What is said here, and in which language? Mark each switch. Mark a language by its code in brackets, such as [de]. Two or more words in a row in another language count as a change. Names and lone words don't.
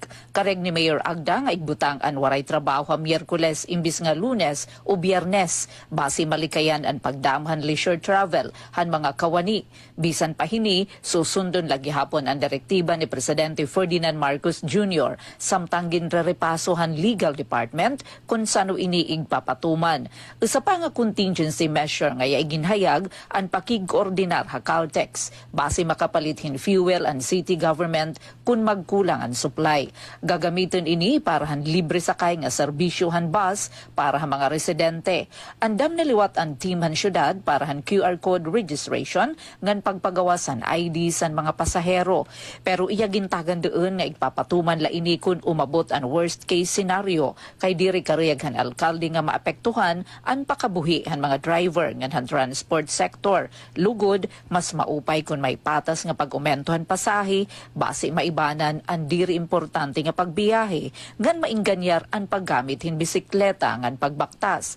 [war] Kareg ni Mayor Agda nga igbutang ang waray trabaho ha Miyerkules imbis nga Lunes o Biyernes base malikayan ang pagdamhan [en] leisure travel [war] han mga kawani. Bisan pahini susundon lagi hapon ang direktiba ni Presidente Ferdinand Marcos Jr. samtang ginrerepaso han [en] legal department [war] kung sano iniig papatuman. Usa pa nga [en] contingency measure [war] nga ginhayag ang pakig-koordinar ha Caltex base makapalithin fuel ang city government kung magkulang ang supply. Gagamitin ini para han libre sakay nga serbisyohan bus para ha mga residente. Andam naliwat ang team han syudad para han [en] QR code registration [war] ngan pagpagawasan ID san mga pasahero. Pero iya gintagan doon nga igpapatuman la ini kun umabot ang [en] worst case scenario [war] kay diri kariyag han alkalde nga maapektuhan ang pakabuhi han mga driver ngan han [en] transport sector. [war] Lugod, mas maupay kung may patas nga pag-umentohan pasahe, base maibanan ang diri importante nga pagbiyahe, ngan maingganyar ang paggamit hin bisikleta ngan pagbaktas.